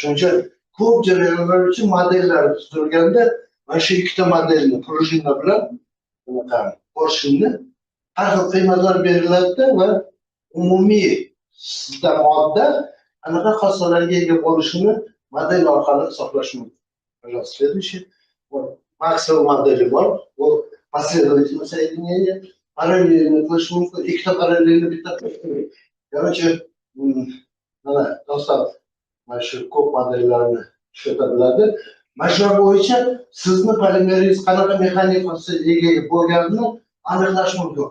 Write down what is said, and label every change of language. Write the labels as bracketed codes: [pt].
[uz] Shuning uchun ko'p jarayonlar uchun modellar tuzilganda mana shu ikkita modelni prujina bilan portionni har xil qiymatlar beriladi va umumiy sizda modda anaqa xossalarga ega bo'lishini model orqali hisoblash mumkin. [ru] Следующий. [uz] Максвелл modeli bor. [ru] Bu последовательное соединение. [uz] Parallelni qilish mumkin. Ikkita parallelni bitta. [ru] Короче, [uz] mana do'stlar, mana shu ko'p modellarni ishlata biladi. Mana shu bo'yicha sizni polimeringiz qanaqa mexanik xususiyatga ega bo'lganini aniqlash mumkin.